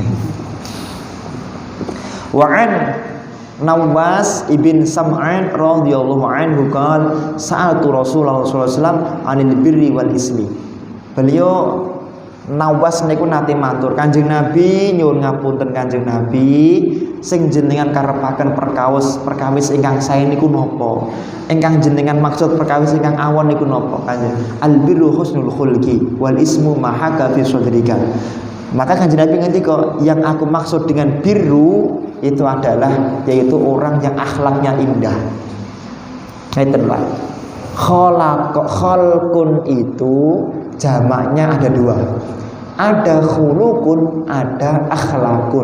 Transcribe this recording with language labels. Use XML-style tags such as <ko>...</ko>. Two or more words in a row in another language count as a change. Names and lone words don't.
<ar>وعن نواس بن سمعان رضي الله عنه قال سألت رسول الله صلى الله عليه وسلم عن البر والإثم.</ar> <jv>Beliau Nawas niku nate matur, Kanjeng Nabi nyuwun ngapunten Kanjeng Nabi, sing jenengan karepaken perkawis ingkang sae niku napa? Ingkang jenengan maksud perkawis ingkang awon niku napa?</jv> <ar>Kanjeng البر حسن الخلق والإثم ما حاك في صدرك.</ar> <jv>Maka Kanjeng Nabi ngendika,</jv> <id>yang aku maksud dengan birru itu adalah yaitu orang yang akhlaknya indah.</id> <jv>Ngeten Pak.</jv> <id>Khalqun itu jamaknya ada 2. Ada khulukun, ada akhlakun.</id>